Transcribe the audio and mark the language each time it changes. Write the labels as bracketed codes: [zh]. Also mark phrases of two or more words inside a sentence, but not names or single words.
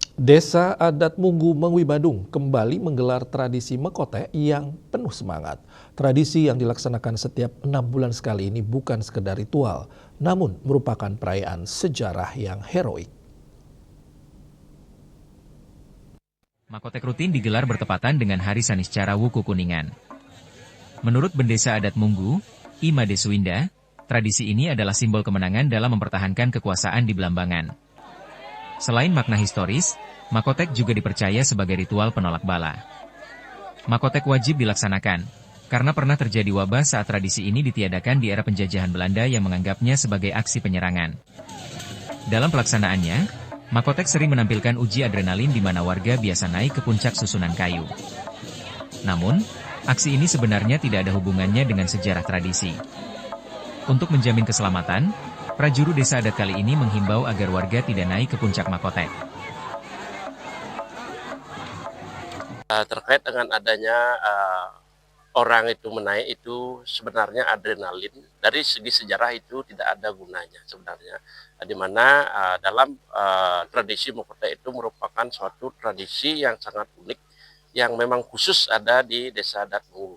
[id] Desa adat Munggu Mengwi Badung kembali menggelar tradisi Mekotek yang penuh semangat. Tradisi yang dilaksanakan setiap 6 bulan sekali ini bukan sekedar ritual, namun merupakan perayaan sejarah yang heroik. Makotek rutin digelar bertepatan dengan Hari Saniscara Wuku Kuningan. Menurut Bendesa Adat Munggu, Ima Deswinda, tradisi ini adalah simbol kemenangan dalam mempertahankan kekuasaan di Belambangan. Selain makna historis, Makotek juga dipercaya sebagai ritual penolak bala. Makotek wajib dilaksanakan, karena pernah terjadi wabah saat tradisi ini ditiadakan di era penjajahan Belanda yang menganggapnya sebagai aksi penyerangan. Dalam pelaksanaannya, Makotek sering menampilkan uji adrenalin di mana warga biasa naik ke puncak susunan kayu. Namun, aksi ini sebenarnya tidak ada hubungannya dengan sejarah tradisi. Untuk menjamin keselamatan, prajuru desa adat kali ini menghimbau agar warga tidak naik ke puncak Makotek. Terkait dengan adanya orang itu menaik itu sebenarnya adrenalin, dari segi sejarah itu tidak ada gunanya sebenarnya. Di mana dalam tradisi Makotek itu merupakan suatu tradisi yang sangat unik, yang memang khusus ada di desa adat Munggu.